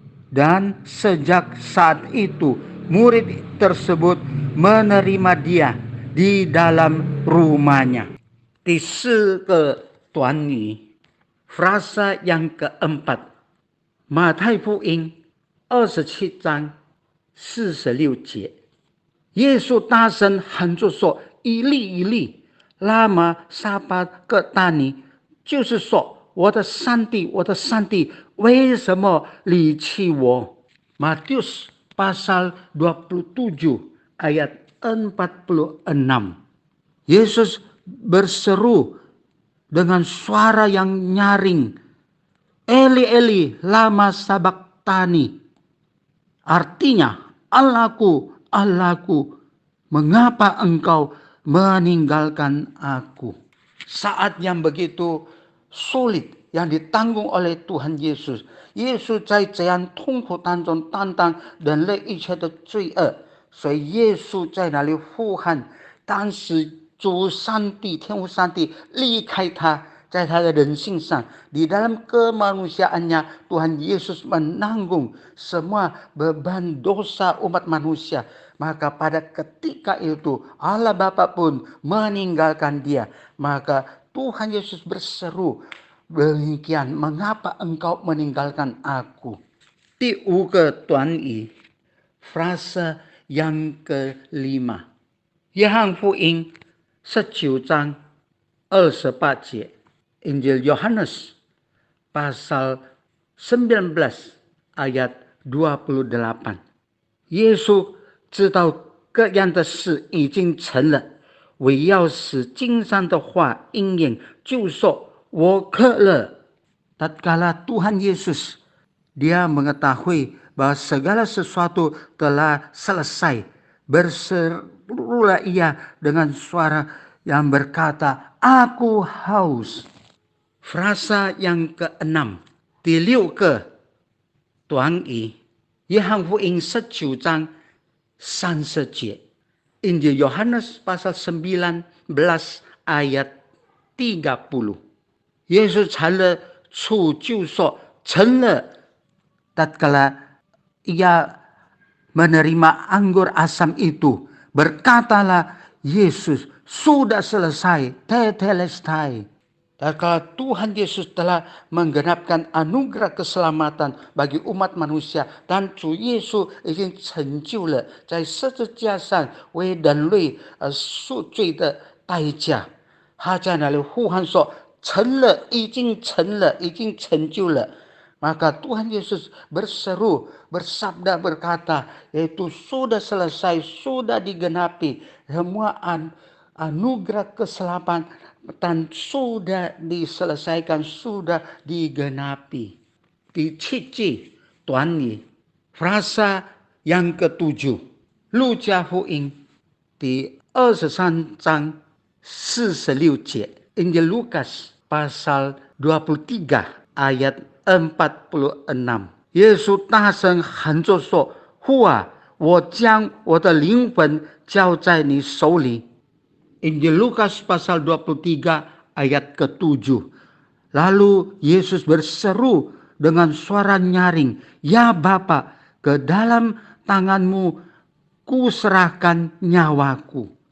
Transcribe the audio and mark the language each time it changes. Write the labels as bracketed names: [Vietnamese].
[Indonesian] Dan sejak saat itu murid tersebut menerima dia di dalam rumahnya. [Chinese] 第四个短语 [Indonesian] frasa yang keempat， [Chinese] 马太福音27章46节，耶稣大声喊着说：“以利以利，拉玛撒巴各大尼。” 就是说，我的上帝，我的上帝，为什么离弃我？ [Indonesian] Matius pasal 27 ayat 46. Yesus berseru dengan suara yang nyaring, "Eli Eli lama sabaktani." Artinya, "Allahku, Allahku, mengapa engkau meninggalkan aku?" Saat yang begitu sulit yang ditanggung oleh Tuhan Yesus， [Chinese] 耶稣在这样痛苦当中担当人类一切的罪恶，所以耶稣在那里呼喊。当时主上帝天父上帝离开他，在他的人性上 [Indonesian] di dalam kemanusiaannya Tuhan Yesus menanggung semua beban dosa umat manusia. Maka pada ketika itu Allah Bapa pun meninggalkan dia. Maka Tuhan Yesus berseru demikian, "Mengapa engkau meninggalkan aku?" [Chinese] 第五个短语 [Indonesian] frasa yang kelima， [Chinese] 约翰福音19章28节, [Indonesian] Injil Yohanes pasal 19 ayat 28. [Chinese] 耶稣知道各样的事已经成了，为要使经上的话应验，就说我渴了。 [Indonesian] Tatkala Tuhan Yesus dia mengetahui bahwa segala sesuatu telah selesai, berserulah ia dengan suara yang berkata, Aku haus. Frasa yang keenam, [Chinese] 第六个短语，约翰福音19章30节, [Indonesian] Injil Yohanes pasal 19 ayat 30. [Chinese] Yesus 尝了醋就说成了。 [Indonesian] Tatkala ia menerima anggur asam itu, berkatalah Yesus, sudah selesai, tetelestai. Tatkala Tuhan Yesus telah menggenapkan anugerah keselamatan bagi umat manusia, [Chinese] 但主耶稣已经成就了在十字架上为人类赎罪的代价。他在那里呼喊说成了，已经成了，已经成就了。 [Indonesian] Maka Tuhan Yesus berseru, bersabda, berkata, yaitu sudah selesai, sudah digenapi. Semua anugerah keselamatan sudah diselesaikan, sudah digenapi. [Chinese] 第七句短语 [Indonesian] frasa yang ketujuh, [Chinese] 路加福音第23章46节, [Indonesian] Injil Lukas pasal 23 ayat 46. [Chinese] 耶稣大声喊着说，父啊，我将我的灵魂交在你手里。 [Indonesian] Injil Lukas pasal 23 ayat ke-7. Lalu Yesus berseru dengan suara nyaring, ya Bapa, ke dalam tanganmu kuserahkan nyawaku.